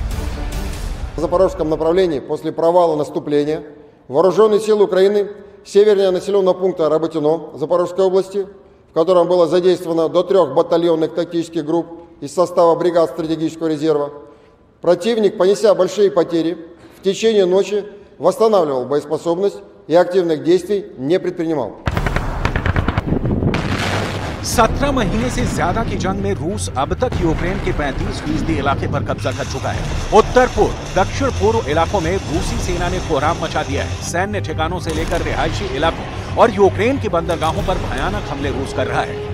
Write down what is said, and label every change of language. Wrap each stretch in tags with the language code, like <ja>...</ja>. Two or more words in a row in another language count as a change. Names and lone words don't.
<ru>В запорожском направлении после провала наступления вооруженные силы Украины севернее населенного пункта Работино Запорожской области, в котором было задействовано до 3 батальонных тактических групп из состава бригад стратегического резерва, противник, понеся большие потери, в течение ночи восстанавливал боеспособность и активных действий не предпринимал.</ru> <hi>17 महीने से ज्यादा की जंग में रूस अब तक यूक्रेन के 35% इलाके पर कब्जा कर चुका है। उत्तर पूर्व, दक्षिण पूर्व इलाकों में रूसी सेना ने कोहराम मचा दिया है। सैन्य ठिकानों से लेकर रिहायशी इलाकों और यूक्रेन की बंदरगाहों पर भयानक हमले रूस कर रहा है।</hi>